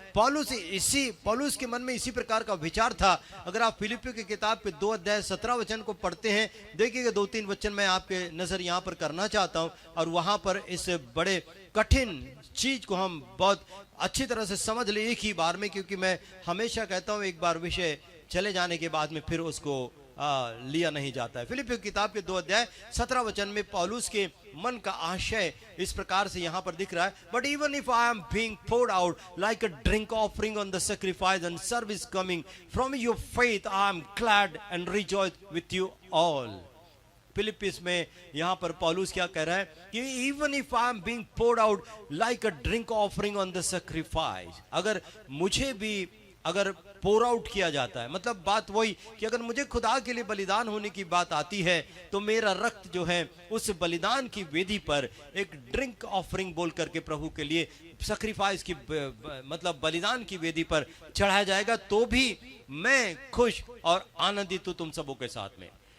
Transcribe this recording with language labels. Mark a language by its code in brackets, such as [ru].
[hi] पौलुस के मन में इसी प्रकार का विचार था। अगर आप फिलिपियों की किताब के 2 अध्याय 17 वचन को पढ़ते हैं, देखिएगा 2-3 वचन मैं आपके नजर यहाँ पर करना चाहता हूँ, और वहां पर इस बड़े कठिन चीज को हम बहुत अच्छी तरह से समझ ले एक ही बार में, क्योंकि मैं हमेशा कहता हूँ एक बार विषय चले जाने के बाद में फिर उसको लिया नहीं जाता है। फिलिपियों की किताब के 2 अध्याय 17 वचन में पौलुस के मन का आशय इस प्रकार से यहाँ पर दिख रहा है। [en] But even if I am being poured out like a drink offering on the sacrifice and service coming from your faith, I am glad and rejoice with you all. [hi] Philips में यहाँ पर पौलुस क्या कह रहा है कि [en] even if I am being poured out like a drink offering on the sacrifice, [hi] अगर मुझे भी अगर पोर आउट किया जाता है, मतलब बात वही कि अगर मुझे खुदा के लिए बलिदान होने की बात आती है तो मेरा रक्त जो है उस बलिदान की वेदी पर एक ड्रिंक ऑफरिंग बोल करके प्रभु के लिए सैक्रिफाइस की मतलब बलिदान की वेदी पर चढ़ाया जाएगा, तो भी मैं खुश और आनंदित हूं तुम सबों के साथ में।